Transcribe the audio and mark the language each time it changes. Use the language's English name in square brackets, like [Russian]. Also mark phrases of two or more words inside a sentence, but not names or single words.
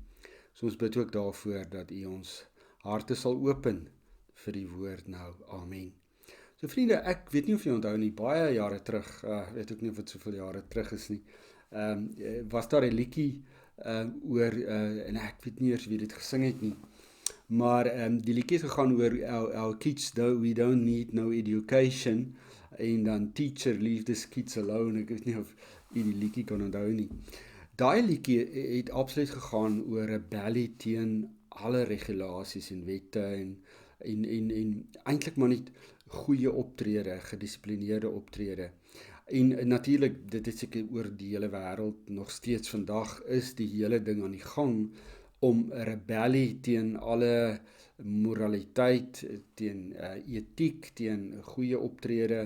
[Afrikaans] So ons bid ook daarvoor dat u ons harte sal open vir die woord nou. Amen. So vriende, ek weet nie of jy onthou nie, baie jare terug, weet ook nie of dit soveel jare terug is nie, was daar 'n liedjie oor, en ek weet nie eers wie dit gesing het nie, maar die liedjie het gegaan oor [English] our kids, we don't need no education, [Afrikaans] en dan [English] teacher, leave the kids alone. [Afrikaans] Ek weet nie of jy die liedjie kan onthou nie. Daai liedjie het absoluut gegaan oor rebellie teen alle regulasies en wette en eintlik maar net goeie optrede, gedissiplineerde optrede. En natuurlik, dit is seker oor die hele wêreld nog steeds vandag, is die hele ding aan die gang om 'n rebellie teen alle moraliteit, teen etiek, teen goeie optrede.